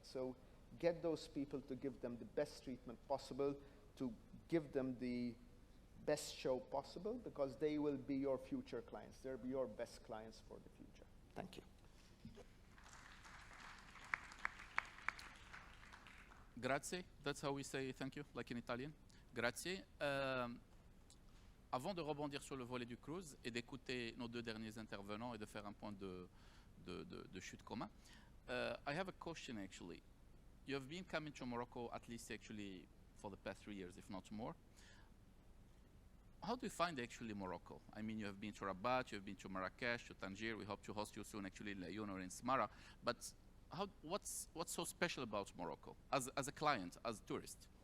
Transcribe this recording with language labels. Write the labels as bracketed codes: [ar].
[en] So get those people to give them the best treatment possible, to give them the best show possible, because they will be your future clients. They'll be your best clients for the future. Thank you. Grazie, that's how we say thank you, like in Italian. [it] Grazie. [fr] Avant de rebondir sur le volet du cruise et d'écouter nos deux derniers intervenants et de faire un point de chute commun, [en] I have a question actually. You have been coming to Morocco at least actually for the past 3 years, if not more. How do you find actually Morocco? I mean, you have been to Rabat, you have been to Marrakesh, to Tangier. We hope to host you soon actually in Laayoune or in Smara. But what's so special about Morocco as a client, as a tourist?